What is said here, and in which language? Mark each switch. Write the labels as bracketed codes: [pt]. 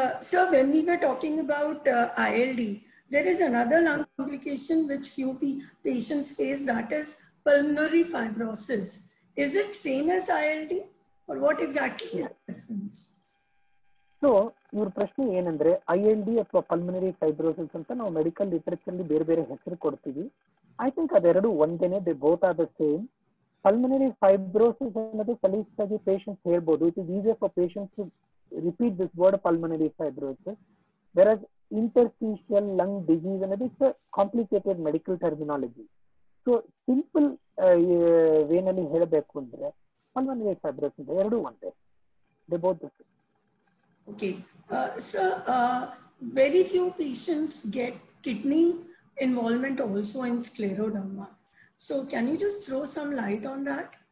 [en] So when we were talking about ILD, there is another lung complication which few patients face, that is pulmonary fibrosis. Is it same as ILD or what exactly is the difference? [kn] So ಇವ್ರ ಪ್ರಶ್ನೆ ಏನಂದ್ರೆ, ILD ಅಥವಾ pulmonary fibrosis ಅಂತ ನಾವು medical literature ಅಲ್ಲಿ ಬೇರೆ ಬೇರೆ ಹೆಸರು ಕೊಡ್ತೀವಿ. [en] I think [kn] ಅದೆರಡು ಒಂದೇನೆ, [en] They both are the same. [kn] Pulmonary fibrosis ಅನ್ನೋದು ಸಲೀಸಾಗಿ ಪೇಷಂಟ್ಸ್ ಹೇಳ್ಬೋದು. [en] It is easier for patients to repeat this word pulmonary fibrosis, whereas interstitial lung disease ಅನ್ನೋದು it's complicated medical terminology. [kn] So simple ವೇನಲ್ಲಿ ಹೇಳಬೇಕು ಅಂದ್ರೆ pulmonary fibrosis ಎರಡೂ ಒಂದೇ. [en] They both the same. Okay. So, very few patients get kidney involvement also in scleroderma. So, can you just throw some light on that?